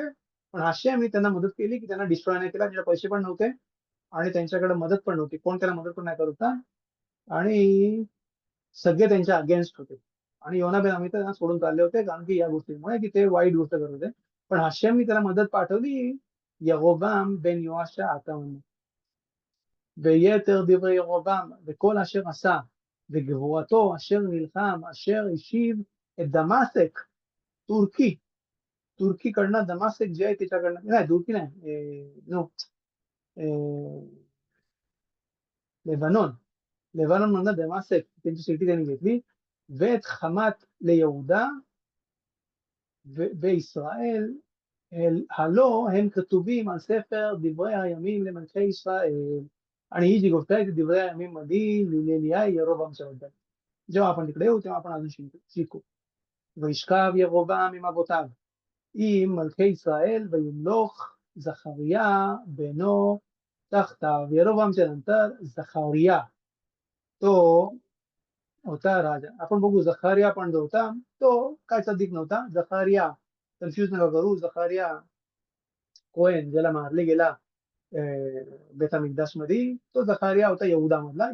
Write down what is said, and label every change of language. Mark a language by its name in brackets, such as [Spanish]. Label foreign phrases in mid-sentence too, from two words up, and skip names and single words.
[Marathi] पण अशी आम्ही त्यांना मदत केली की त्यांना डिस्ट्रॉय नाही केला. त्याचे पैसे पण नव्हते आणि त्यांच्याकडे मदत पण नव्हती, कोण त्याला मदत पण नाही करत होता, आणि सगळे त्यांच्या अगेन्स्ट होते. आणि योना बेन अमिताई त्यांना सोडून चालले होते, कारण की या गोष्टीमुळे की ते वाईट गोष्ट करत होते. पण हाशेमनी त्याला मदत पाठवली यरोबाम बेन योआशच्या हातामध्ये. [Hebrew] ויתר דברי ירבעם וכל אשר עשה וגבורתו אשר נלחם אשר השיב את דמשק, [Marathi] तुर्कीकडनं दमासेक जे आहे त्याच्याकडनं, नाही तुर्की नाही, नो, लेबनॉन मधनं दमासेक त्यांची सिटी त्यांनी घेतली. [Hebrew] ואת חמת ליהודה וישראל, הלא הם כתובים על ספר דברי הימים למלכי ישראל. [Marathi] आणि ही जी गोष्ट आहे ती [Hebrew] דברי הימים [Marathi] मध्ये लिहिलेली आहे यरोबामच्या बद्दल. जेव्हा आपण तिकडे येऊ तेव्हा आपण अजून शिकू. [Hebrew] וישכב ירבעם עם אבותיו עם מלכי ישראל וימלוך זכריה בנו תחתיו. [Marathi] यरोबामच्या नंतर झखारिया तो होता राजा. आपण बघू झखारिया पण जो होता तो काय सदिक नव्हता. झखारिया, कन्फ्युज नका करू, झखारिया कोहेन ज्याला मारले गेला [Hebrew] בית המקדש [Marathi] मध्ये, तो झखारिया होता यहुदा मधला.